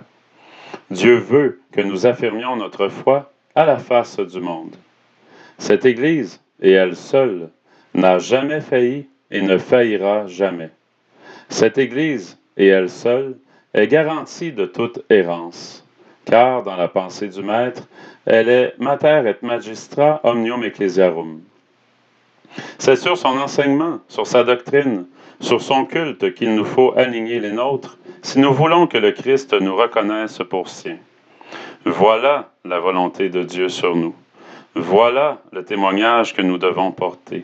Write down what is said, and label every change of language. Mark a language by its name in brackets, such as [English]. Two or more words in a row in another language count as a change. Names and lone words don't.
[French] Dieu veut que nous affirmions notre foi à la face du monde. Cette Église, et elle seule, n'a jamais failli et ne faillira jamais. Cette Église, et elle seule, est garantie de toute errance, car dans la pensée du Maître, elle est [Latin] mater et magistra omnium ecclesiarum. [French] C'est sur son enseignement, sur sa doctrine, sur son culte qu'il nous faut aligner les nôtres si nous voulons que le Christ nous reconnaisse pour sien. Voilà la volonté de Dieu sur nous. Voilà le témoignage que nous devons porter.